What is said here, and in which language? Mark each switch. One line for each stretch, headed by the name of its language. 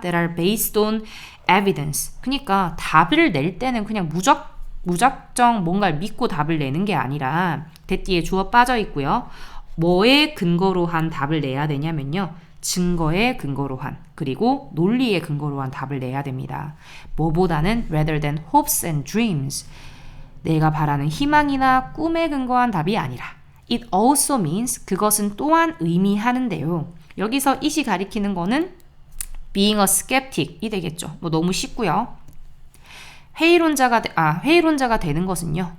English: that are based on evidence.
Korean: 그러니까 답을 낼 때는 그냥 무작정 뭔가를 믿고 답을 내는 게 아니라 that 뒤에 주어 빠져 있고요. 뭐에 근거로 한 답을 내야 되냐면요. 증거에 근거로 한 그리고 논리에 근거로 한 답을 내야 됩니다. 뭐보다는
English: rather than hopes and dreams.
Korean: 내가 바라는 희망이나 꿈에 근거한 답이 아니라
English: it also means
Korean: 그것은 또한 의미하는데요. 여기서 it이 가리키는 거는
English: being a skeptic
Korean: 이 되겠죠. 너무 쉽고요. 회의론자가 되는 것은요.